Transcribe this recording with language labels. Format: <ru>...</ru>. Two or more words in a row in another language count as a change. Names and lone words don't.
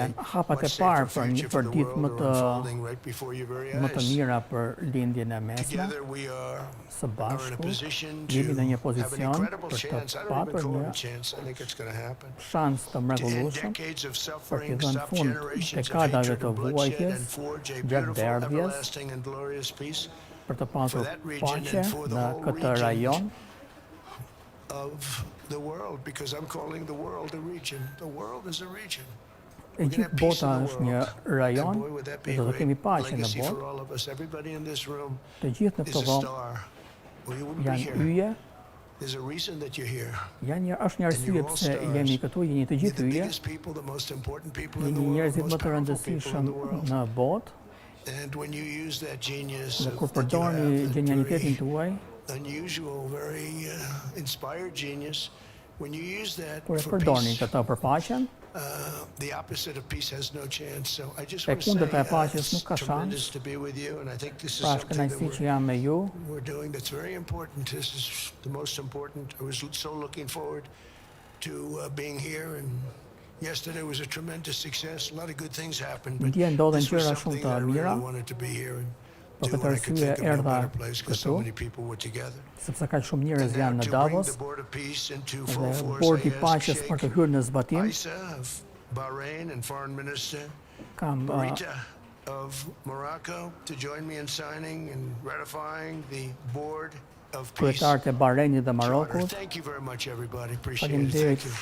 <sq>Janë</sq> <en>a</en> <sq>hapat e</sq> <en>much</en> <sq>parë</sq> <en>safer</en> <sq>për</sq> <en>future for the</en> <sq>ditë</sq> <en>world are unfolding right before your very</en> <sq>më të</sq> <en>eyes.</en> <sq>mira për lindjen e mesme.</sq> <en>Together we are</en> <sq>Së</sq> <en>in a</en> <sq>bashku</sq> <en>position to</en> <sq>jemi në një</sq> <en>have an</en> <sq>pozicion</sq> <en>incredible</en> <sq>për të</sq> <en>chance. I don't</en> <sq>patur</sq> <en>even call</en> <sq>një</sq> <en>it a chance. I think it's going to happen.</en> <sq>shans të</sq> <en>To end</en> <sq>mrekullueshëm</sq> <en>decades of</en> <sq>për t'i</sq> <en>suffering,</en> <sq>dhënë</sq> <en>stop</en> <sq>fund</sq> <en>generations of</en> <sq>dekadave</sq> <en>hatred</en> <sq>të</sq> <en>and bloodshed,</en> <sq>vuajtjes,</sq> <en>and forge a</en> <sq>gjatë</sq> <en>beautiful,</en> <sq>derdhjes,</sq> <en>everlasting and glorious peace</en> <sq>për të pasur</sq> <en>that region</en> <sq>paqe</sq> <en>and for the</en> <sq>në</sq> <en>whole</en> <sq>këtë</sq> <en>region.</en> <sq>rajon.</sq> <en>of the world, because I'm calling the world a region. The world is a region.</en> <sq>E gjithë bota është një rajon dhe do të kemi paqe në botë. Të gjithë në këto dhomë janë yje. Është një arsye pse jemi këtu, jeni të gjithë yje. Jeni njerëzit më të rëndësishëm në botë. Dhe kur përdorni genialitetin tuaj, kur e përdorni këtë për paqen, e kundërta e paqes nuk ka shans. Pra është kënaqësi që jam me ju.</sq> <en>Yesterday was a tremendous success. A lot of good things happened.</en> <sq>Dje ndodhen</sq> <en>This was</en> <sq>gjëra</sq> <en>something</en> <sq>shumë të</sq> <en>that I really</en> <sq>mira.</sq> <en>wanted to be here and</en> <sq>Për</sq> <en>do,</en> <sq>këtë</sq> <en>and I could</en> <sq>arsye</sq> <en>think of no</en> <sq>erdha</sq> <en>better place because so</en> <sq>këtu,</sq> <en>many people were together.</en> <sq>sepse kaq shumë njerëz</sq> <en>And</en> <sq>janë</sq> <en>now</en> <sq>në</sq> <en>to bring</en> <sq>Davos</sq> <en>the board of peace into</en> <sq>dhe</sq> <en>full force,</en> <sq>bordi</sq> <en>I ask</en> <sq>paqes për të</sq> <en>Sheikh</en> <sq>hyrë në zbatim.</sq> <en>Isa of Bahrain and Foreign Minister</en> <sq>Kam</sq> <en>Barita of Morocco to join me in signing and ratifying the board of peace</en> <sq>kryetarët e Bahrainit dhe</sq> <en>charter.</en> <sq>Marokut.</sq> <en>Thank you very much, everybody. Appreciate it.</en> <sq>Faleminderit</sq> <en>Thank you.</en>